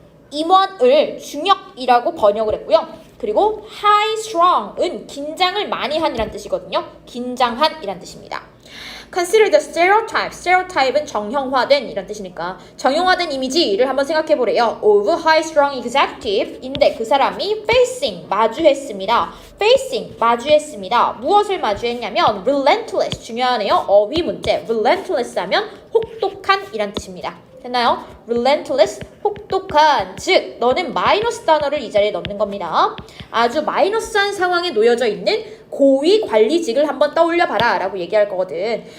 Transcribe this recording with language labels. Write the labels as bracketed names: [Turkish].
[Korean] 임원을 중역이라고 번역을 했고요. 그리고 [English] high strong [Korean] 은 긴장을 많이 한이란 뜻이거든요. 긴장한이란 뜻입니다. [English] Consider the stereotype. [Korean] stereotype은 정형화된 이란 뜻이니까 정형화된 이미지를 한번 생각해 보래요. [English] Of high strong executive [Korean] 인데 그 사람이 [English] facing [Korean] 마주했습니다. [English] facing [Korean] 마주했습니다. 무엇을 마주했냐면 [English] relentless [Korean] 중요하네요. 어휘 문제. relentless 하면 혹독한 이란 뜻입니다. 됐나요? relentless, 혹독한, 즉 너는 마이너스 단어를 이 자리에 넣는 겁니다. 아주 마이너스한 상황에 놓여져 있는 고위 관리직을 한번 떠올려봐라 라고 얘기할 거거든.